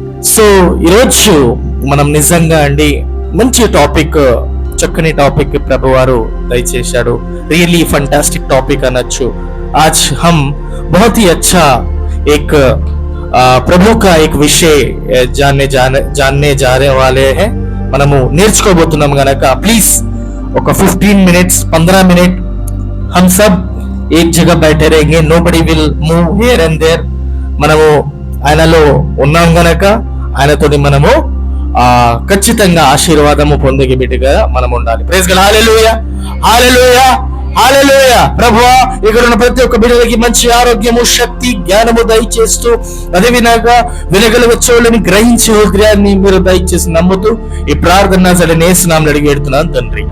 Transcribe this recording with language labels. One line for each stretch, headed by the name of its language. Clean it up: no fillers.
Telugu: So ఈరోజు మనం నిజంగా అండి మంచి టాపిక్, చక్కని టాపిక్ ప్రభువారు దయచేశాడు.
English: really fantastic topic
Telugu: అనొచ్చు.
Hindi: आज हम बहुत ही अच्छा एक प्रभु का एक विषय जानने जा रहे वाले हैं.
Telugu: మనము నేర్చుకోబోతున్నాం గనక ప్లీజ్ ఒక
English: 15 minutes
Hindi: 15 मिनट हम सब एक जगह बैठे रहेंगे.
English: nobody will move here and there.
Telugu: మనము ఆయనలో ఉన్నాం గనక ఆయనతోటి మనము ఖచ్చితంగా ఆశీర్వాదము పొందే బిడ్డగా మనం ఉండాలి. Praise God. హల్లెలూయా, హల్లెలూయా, హల్లెలూయా. ప్రభువా, ఇక్కడ ఉన్న ప్రతి ఒక్క బిడ్డలకి మంచి ఆరోగ్యము, శక్తి, జ్ఞానము దయచేస్తూ అదే వినగల వచ్చేవాళ్ళని గ్రహించే హృదయాన్ని మీరు దయచేసి నమ్ముతూ ఈ ప్రార్థన యేసునామములో అడిగి పెడుతున్నాను తండ్రి.